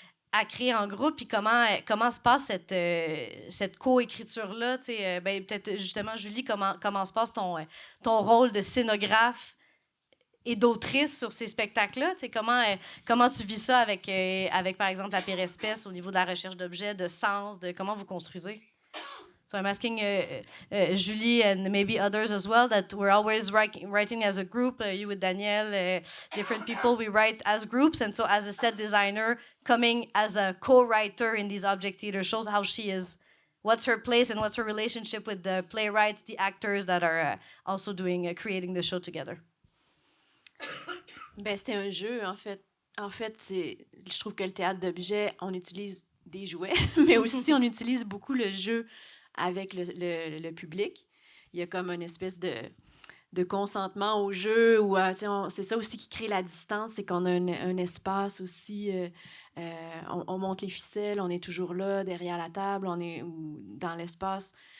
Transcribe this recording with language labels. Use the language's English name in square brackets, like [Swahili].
[French] à créer en groupe, puis comment se passe cette co-écriture-là? Peut-être justement, Julie, comment se passe ton rôle de scénographe et d'autrice sur ces spectacles-là? Comment tu vis ça avec, par exemple, La Pire Espèce au niveau de la recherche d'objets, de sens, de comment vous construisez? [English] So I'm asking Julie and maybe others as well, that we're always writing as a group, you with Danielle, different people, we write as groups. And so as a set designer, coming as a co-writer in these object theater shows, how she is what's her place and what's her relationship with the playwrights, the actors that are also creating the show together? [French] Ben, c'est un jeu, en fait. En fait, je trouve que le théâtre d'objets, on utilise des jouets, mais aussi on utilise beaucoup le jeu avec le public. Il y a comme une espèce de consentement au jeu, ou c'est ça aussi qui crée la distance, c'est qu'on a un espace aussi, on monte les ficelles, on est toujours là, derrière la table, ou dans l'espace.